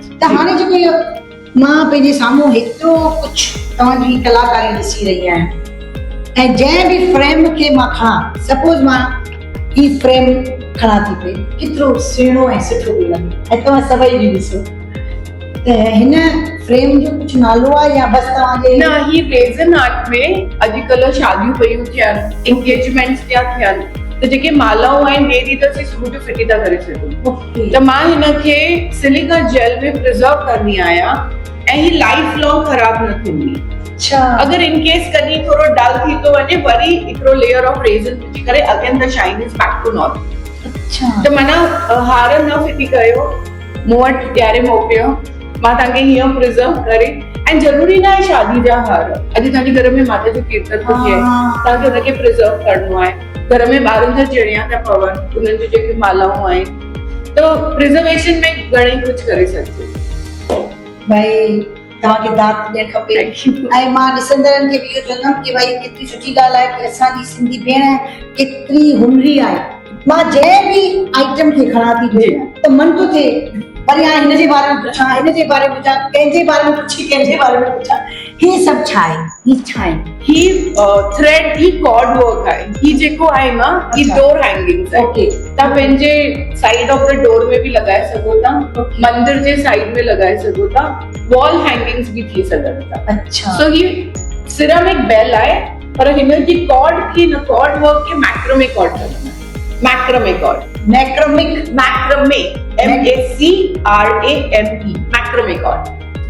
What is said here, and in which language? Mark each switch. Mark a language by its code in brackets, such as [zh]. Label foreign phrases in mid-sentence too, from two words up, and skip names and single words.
[sd] त हाणे जेको इहो मां पंहिंजे साम्हूं हेतिरो कुझु तव्हांजी कलाकारी ॾिसी रही आहियां ऐं जंहिं बि फ्रेम खे मां खणां सपोज मां ही फ्रेम खणा थी पई केतिरो सुहिणो ऐं सुठो थो लॻे ऐं तव्हां सभई बि ॾिसो त हिन फ्रेम जो कुझु नालो आहे या बसि तव्हांजे न ही [en] resin art [sd] में अॼुकल्ह शादियूं पयूं थियनि इंगेजमेंट्स थिया थियनि त जेके मालाऊं आहिनि ॿिए ॾींहं ते सुबुह जो फिटी था करे सघूं। त मां हिन खे [en] silica gel [sd] में प्रिजर्व करनी आहियां ऐं ही [en] life long [sd] ख़राब न थींदी। अच्छा। अगर [en] in case [sd] कॾहिं थोरो डल थी तो वञे वरी हिकिड़ो [en] layer of resin [sd] विझी करे [en] again the shine is back to normal. [sd] अच्छा। त माना हार न फिटी कयो मूं वटि ॾियारे मोकिलियो मां तव्हांखे हीअं प्रिजर्व करे ऐं ज़रूरी न आहे शादी जा हार। अॼु तव्हांजे घर में माता जो कीर्तन थो थिए तव्हांखे हुनखे प्रिजर्व करणो आहे। घर में ॿारनि जा चिड़िया था पवनि उन्हनि जी जेके मालाऊं आहिनि त प्रिजर्वेशन में घणेई कुझु करे सघिजे। भाई तव्हांखे दात ॾियणु खपे ऐं मां ॾिसंदड़नि खे बि इहो चवंदमि कि भाई केतिरी सुठी ॻाल्हि आहे कि असांजी सिंधी भेण केतिरी हुनरी आहे। मां जंहिं बि आइटम खे खणा थी भेण त मन थो थिए वरी हाणे हिन जे बारे में पुछां हिन जे बारे में पुछां कंहिंजे बारे में पुछी कंहिंजे बारे में पुछां। ही सभु छा आहे? ही छा आहे? ही थ्रेड ही [en] cord work [sd] आहे। ही जेको आहे न ही [en] door hangings [sd] आहे। ओके। तव्हां पंहिंजे [en] side of the door [sd] में बि लॻाए सघो था मंदिर जे साइड में लॻाए सघो था [en] wall hangings [sd] बि थी सघनि था। अच्छा। सो ही [en] ceramic bell [sd] आहे पर हिन जी कॉर्ड खे न [en] cord work [sd] खे [en] macrame cord [sd] चवंदा आहिनि। [en] macrame cord macrame MACRAME macrame cord.